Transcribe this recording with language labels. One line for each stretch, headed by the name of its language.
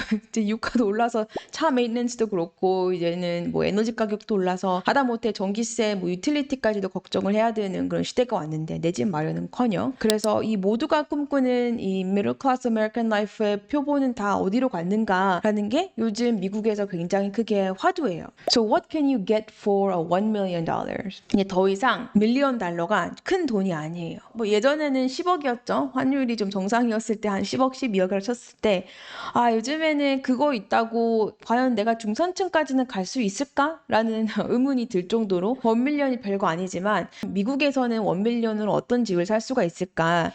Korean: 이제 유가도 올라서 차 메인텐스도 그렇고 이제는 에너지 가격도 올라서 하다못해 전기세 유틸리티까지도 걱정을 해야 되는 그런 시대가 왔는데 내 집 마련은커녕 그래서 이 모두가 꿈꾸는 이 미들 클래스 아메리칸 라이프의 표본은 다 어디로 갔는가라는 게 요즘 미국에서 굉장히 크게 화두예요.
English: So what can you get for a $1 million?
Korean: 이게 더 이상 밀리언 달러가 큰 돈이 아니에요. 예전에는 10억이었죠. 환율이 좀 정상이었을 때 한 10억, 12억을 쳤을 때 요즘에는 그거 있다고 과연 내가 중산층까지는 갈 수 있을까라는 의문이 들 정도로 1밀리언이 별거 아니지만 미국에서는 1밀리언으로 어떤 집을 살 수가 있을까?